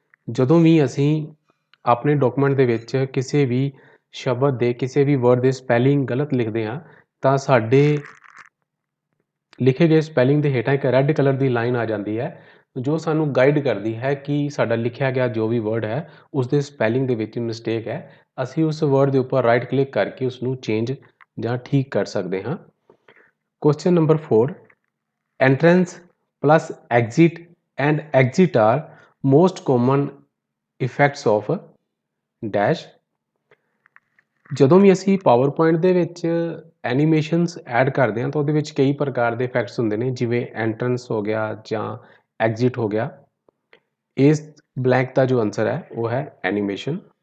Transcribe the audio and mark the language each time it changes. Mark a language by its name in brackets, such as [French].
[Punjabi] ਜਦੋਂ ਵੀ ਅਸੀਂ ਆਪਣੇ ਡਾਕੂਮੈਂਟ ਦੇ ਵਿੱਚ ਕਿਸੇ ਵੀ ਸ਼ਬਦ ਦੇ ਕਿਸੇ ਵੀ ਵਰਡ ਦੇ ਸਪੈਲਿੰਗ ਗਲਤ ਲਿਖਦੇ ਹਾਂ ਤਾਂ ਸਾਡੇ ਲਿਖੇ ਗਏ ਸਪੈਲਿੰਗ ਦੇ ਹੇਠਾਂ ਇੱਕ ਰੈੱਡ ਕਲਰ ਦੀ ਲਾਈਨ ਆ ਜਾਂਦੀ ਹੈ ਜੋ ਸਾਨੂੰ ਗਾਈਡ ਕਰਦੀ ਹੈ ਕਿ ਸਾਡਾ ਲਿਖਿਆ ਗਿਆ ਜੋ ਵੀ ਵਰਡ ਹੈ ਉਸ ਦੇ ਸਪੈਲਿੰਗ ਦੇ ਵਿੱਚ ਮਿਸਟੇਕ ਹੈ। ਅਸੀਂ ਉਸ ਵਰਡ ਦੇ ਉੱਪਰ ਰਾਈਟ ਕਲਿੱਕ ਕਰਕੇ ਉਸ ਨੂੰ ਚੇਂਜ ਜਾਂ ਠੀਕ ਕਰ ਸਕਦੇ ਹਾਂ। [English] Question number 4, entrance plus exit and exit are most common effects of dash। [Punjabi] ਜਦੋਂ ਵੀ ਅਸੀਂ ਪਾਵਰ ਪੁਆਇੰਟ ਦੇ ਵਿੱਚ ਐਨੀਮੇਸ਼ਨਸ ਐਡ ਕਰਦੇ ਹਾਂ ਤਾਂ ਉਹਦੇ ਵਿੱਚ ਕਈ ਪ੍ਰਕਾਰ ਦੇ ਇਫੈਕਟਸ ਹੁੰਦੇ ਨੇ, ਜਿਵੇਂ ਐਂਟਰੈਂਸ ਹੋ ਗਿਆ ਜਾਂ ਐਗਜ਼ਿਟ ਹੋ ਗਿਆ। ਇਸ ਬਲੈਂਕ ਦਾ ਜੋ ਆਨਸਰ ਹੈ ਉਹ ਹੈ ਐਨੀਮੇਸ਼ਨ।